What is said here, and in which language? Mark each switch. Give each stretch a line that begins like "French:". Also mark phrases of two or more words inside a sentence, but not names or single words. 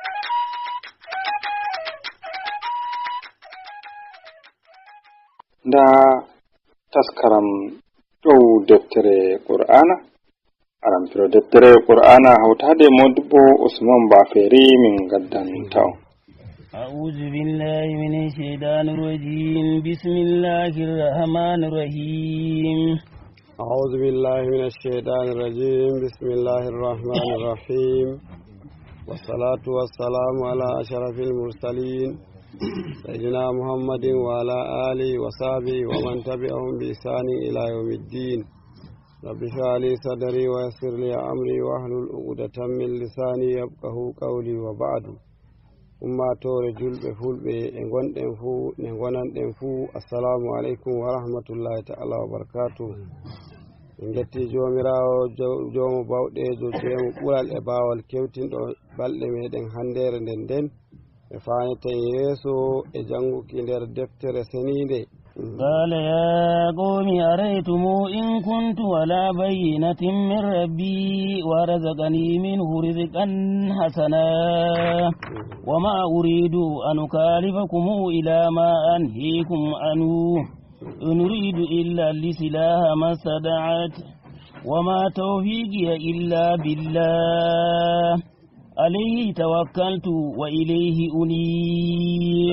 Fula: Nda taskaram dow deftere qur'ana aramtiro deftere qur'ana hawtade modibbo Usman Baferi min gaddan taw.
Arabic: أعوذ بالله من الشيطان الرجيم بسم الله الرحمن الرحيم أعوذ بالله من الشيطان الرجيم بسم الله الرحمن الرحيم والصلاة والسلام على أشرف المرسلين سيدنا محمد وعلى آله وصحبه ومن تبعهم بإحسان إلى يوم الدين رب اشرح لي صدري ويسر لي أمري واحلل عقدة من لساني يفقهوا قولي وبعد
Fula: ummatore julɓe fulɓe e gonɗen fuu ne gonanɗen fuu
Arabic: السلام عليكم ورحمة الله تعالى وبركاته.
Fula: En getti jomirawo jomo bawɗejo jemu ɓural e bawal kewtinɗo balɗe meɗen handere nden e faneten yeeso e janguki nder deftere senide.
Arabic: قال يا قوم أريتم إن كنت على بينة من ربي ورزقني منه رزقا حسنا وما أريد أن أكالفكم إلى ما أنهيكم عنه إن أريد إلا الإصلاح ما استطعت وما توفيقي إلا بالله عليه توكلت وإليه أنيب.